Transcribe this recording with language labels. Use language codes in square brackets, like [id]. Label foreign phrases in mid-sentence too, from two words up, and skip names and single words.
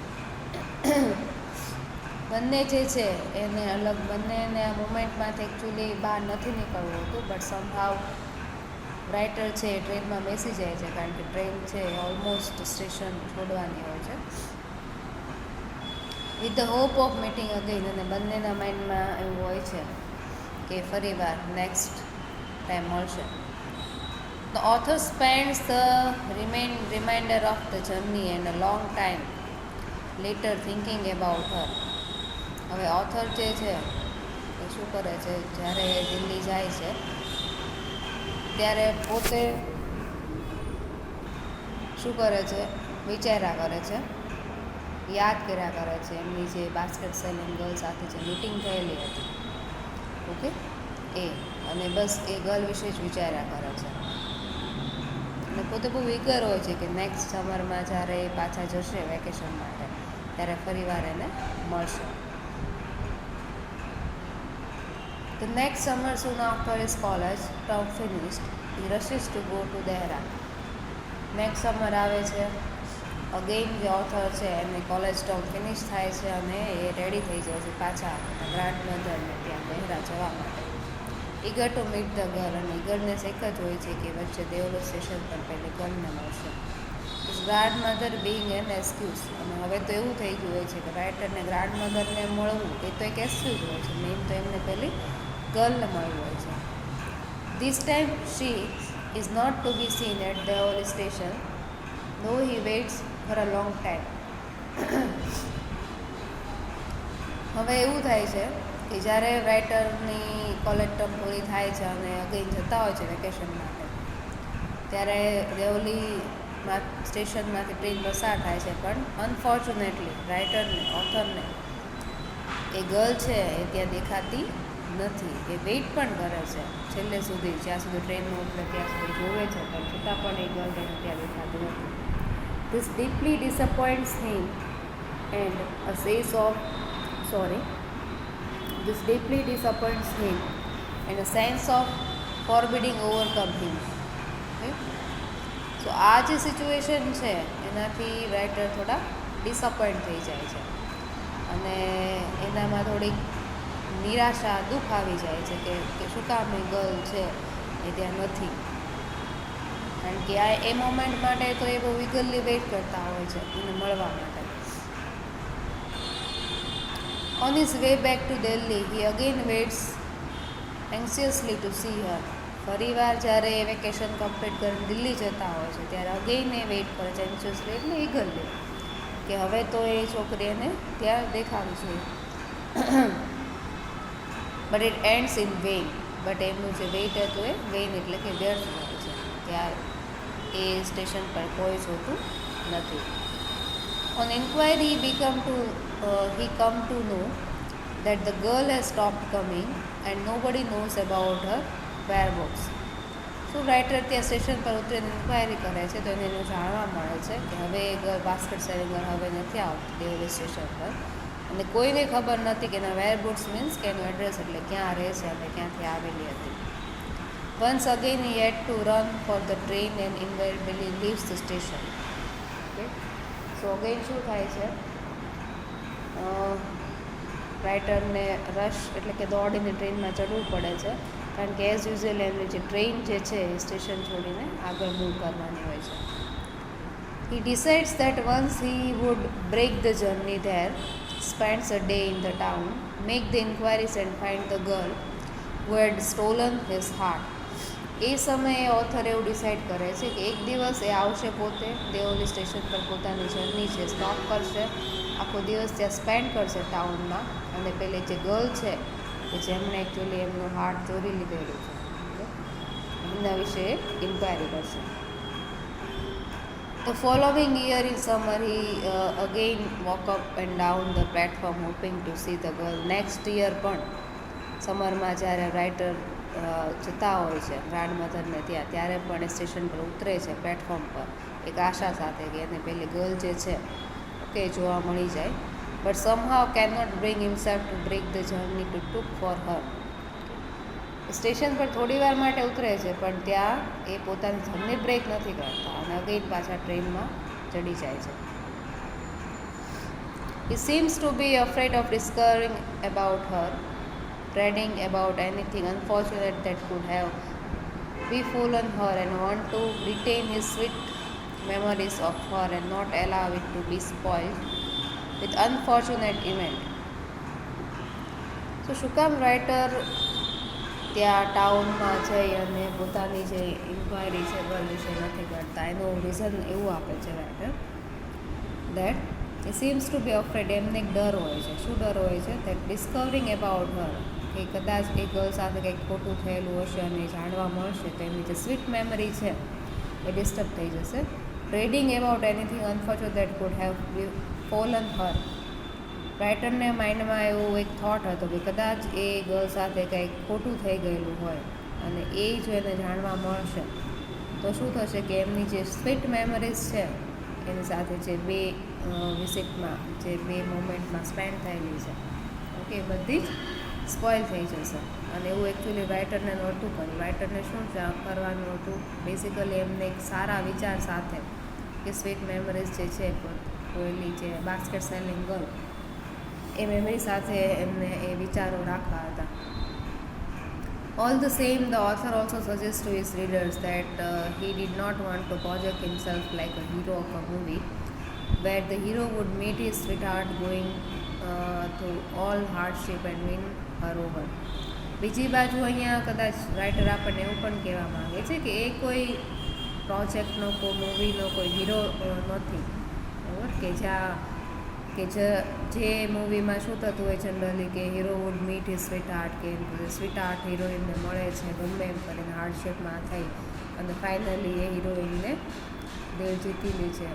[gu] બંને જે છે એને અલગ, બંનેને આ મુમેન્ટમાંથી એકચ્યુઅલી બહાર નથી નીકળવું હતું, [en] but somehow writer [gu] છે એ ટ્રેનમાં બેસી જાય છે, કારણ કે ટ્રેન છે એ [en] almost station [gu] છોડવાની હોય છે. [en] with the hope of meeting again. [gu] અને બંનેના માઇન્ડમાં એવું હોય છે કે ફરી વાર [en] next time [gu] મળશે. [en] The author spends the remainder of the journey and a long time later thinking about her. [gu] હવે ઓથર જે છે એ શું કરે છે, જ્યારે દિલ્હી જાય છે ત્યારે પોતે શું કરે છે, વિચાર્યા કરે છે, યાદ કર્યા કરે છે એમની જે [en] basket selling girl [gu] સાથે જે મીટિંગ થયેલી હતી, ઓકે, એ, અને બસ એ ગર્લ વિશે જ વિચાર્યા કરે છે. અને પોતે બહુ વિગર હોય છે કે [en] next summerમાં [gu] જ્યારે એ પાછા જશે વેકેશન માટે ત્યારે ફરી વાર એને મળશે. [en] The next summer, soon after his college term finished, he rushes to go to Dehra. next summer [gu] આવે છે, અગેઇન જે ઓથર છે એને [en] college term finish [gu] થાય છે અને એ રેડી થઈ જાય છે પાછા [en] grand motherને [gu] ત્યાં દહેરા જવા માટે. [en] eager to meet the girl. [gu] અને ઈગરનેસ એક જ હોય છે કે વચ્ચે દેવલો સ્ટેશન પર પહેલી ગર્લને મળશે. [en] grand mother being an excuse. [gu] અને હવે તો એવું થઈ ગયું હોય છે કે રાઇટરને [en] grand motherને [gu] મળવું એ તો એક એક્સક્યુઝ હોય છે, મેઇન તો એમને પહેલી ગર્લને મળવું હોય છે. [en] this time she is not to be seen at the Deoli station, though he waits for a long time. [gu] હવે એવું થાય છે કે જ્યારે રાઇટરની [en] college term [gu] પૂરી થાય છે અને અગેઇન જતા હોય છે વેકેશન માટે, ત્યારે દેવલીમાં સ્ટેશનમાંથી ટ્રેન પસાર થાય છે, પણ અનફોર્ચ્યુનેટલી રાઇટરને, ઓથરને એ ગર્લ છે એ ત્યાં દેખાતી નથી. એ વેઇટ પણ કરે છે છેલ્લે સુધી, જ્યાં સુધી ટ્રેન ઉતરે ત્યાં સુધી જોવે છે, પણ છતાં પણ એ ગર્લ એને ત્યાં દેખાતી નથી. [en] This deeply disappoints him and a sense of forbidding overcome him. [gu] સો આ જે સિચ્યુએશન છે એનાથી રાઇટર થોડા ડિસઅપોઇન્ટ થઈ જાય છે અને એનામાં થોડીક નિરાશા, દુઃખ આવી જાય છે કે શું કામ એ ગર્લ છે એ ત્યાં નથી. કારણ કે આ એ મોમેન્ટ માટે તો એ બહુ વિગલલી વેઇટ કરતા હોય છે એને મળવા માટે. [en] On his way back to Delhi, he again waits anxiously to see her. [gu] ફરીવાર જ્યારે એ વેકેશન કમ્પ્લીટ કરીને દિલ્હી જતા હોય છે ત્યારે અગેઇન એ વેઇટ કરે છે એન્શિયસલી, એટલે ઈગરલી, કે હવે તો એ છોકરી એને ત્યાં દેખાવી જોઈએ. [en] but it ends in vain. [gu] બટ એમનું જે વેઇટ હતું એ વેઇન એટલે કે વ્યર્થ હોય છે. ત્યાં એ સ્ટેશન પર કોઈ જોતું નથી. [en] On inquiry, he come to know that the girl has stopped coming and nobody knows about her whereabouts. [gu] So રાઇટર ત્યાં સ્ટેશન પર ઉતરીને ઇન્ક્વાયરી કરે છે તો એને એનું જાણવા મળે છે કે હવે એ ગર્લ [en] basket selling [gu] હવે નથી આવતી દેવલી સ્ટેશન પર, અને કોઈને ખબર નથી કે એના [en] whereabouts means [gu] કે એનું એડ્રેસ એટલે ક્યાં રહે છે અને ક્યાંથી આવેલી હતી. [en] Once again he had to run for the train and invariably leaves the station. Okay? [gu] સો અગેઇન શું થાય છે, રાઇટરને રશ એટલે કે દોડીને ટ્રેનમાં ચડવું પડે છે, કારણ કે [en] as usual [gu] એમની જે ટ્રેન જે છે એ સ્ટેશન છોડીને આગળ મૂવ કરવાની હોય છે. [en] He decides that once he would break the journey there, spends a day in the town, make the inquiries and find the girl who had stolen his heart. [gu] એ સમયે ઓથર એવું ડિસાઇડ કરે છે કે એક દિવસ એ આવશે, પોતે દેવલી સ્ટેશન પર પોતાની જર્ની છે સ્ટોપ કરશે, આખો દિવસ ત્યાં સ્પેન્ડ કરશે ટાઉનમાં, અને પેલી જે ગર્લ છે કે જેમણે એકચ્યુઅલી એમનું હાર્ટ ચોરી લીધેલું છે એમના વિશે ઇન્ક્વાયરી કરશે. [en] The following year in summer, he again walked up and down the platform hoping to see the girl. Next year [gu] પણ સમરમાં જ્યારે રાઇટર જતા હોય છે ગ્રાન્ડમધરને ત્યારે પણ એ સ્ટેશન પર ઉતરે છે પ્લેટફોર્મ પર એક આશા સાથે કે એને પેલી ગર્લ જે છે ઓકે જોવા મળી જાય. [en] but somehow can not bring himself to break the journey to took for her. [gu] સ્ટેશન પર થોડી વાર માટે ઉતરે છે પણ ત્યાં એ પોતાની જર્ની બ્રેક નથી કરતા અને અગેન પાછા ટ્રેનમાં ચડી જાય છે. [en] He seems to be afraid of discovering about her, dreading about anything unfortunate that could have befallen her, and want to retain his sweet memories of her and not allow it to be spoiled with unfortunate event. [gu] So શું કામ રાઇટર ત્યાં ટાઉનમાં જઈ અને પોતાની જે ઇન્ક્વાયરી છે ગર્લ વિશે નથી કરતા એનું રીઝન એવું આપે છે રાઇટર દેટ [en] he seems to be afraid. [gu] એમને એક ડર હોય છે. શું ડર હોય છે? [en] that discovering about her, [gu] કે કદાચ એ ગર્લ સાથે કંઈક ખોટું થયેલું હશે અને એ જાણવા મળશે તો એમની જે [en] sweet memory [gu] છે એ ડિસ્ટર્બ થઈ જશે. [en] dreading about anything unfortunate that could have fallen her. [gu] રાઇટરને માઇન્ડમાં એવું એક થોટ હતો કે કદાચ એ ગર્લ સાથે કંઈક ખોટું થઈ ગયેલું હોય અને એ જો એને જાણવા મળશે તો શું થશે કે એમની જે [en] sweet memories [gu] છે એની સાથે જે બે વિઝિટમાં જે બે મોમેન્ટમાં સ્પેન્ડ થયેલી છે ઓકે એ બધી જ સ્પોઇલ થઈ જશે. અને એવું એકચ્યુઅલી રાઇટરને નહોતું કર્યું. રાઇટરને શું કરવાનું હતું? બેઝિકલી એમને એક સારા વિચાર સાથે કે [en] sweet memories [gu] જે છે પેલી જે [en] basket selling girl [gu] એ મેમરી સાથે એમને એ વિચારો રાખવા હતા. [en] All the same, the author also suggests to his readers that he did not want to project himself like a hero of a movie, where the hero would meet his sweetheart going through all hardship and win her over. [gu] બીજી બાજુ અહીંયા કદાચ રાઇટર આપણને એવું પણ કહેવા માગે છે કે એ કોઈ પ્રોજેક્ટનો કોઈ મૂવીનો કોઈ હીરો નથી બરાબર કે જે મૂવીમાં શું થતું હોય જનરલી કે [en] hero would meet his sweet heart [gu] કે [en] sweet heart [gu] હિરોઈનને મળે છે ગમે એમ કરીને હાર્ડશીપમાં થઈ અને ફાઇનલી એ હિરોઈનને દિલ જીતી લે છે.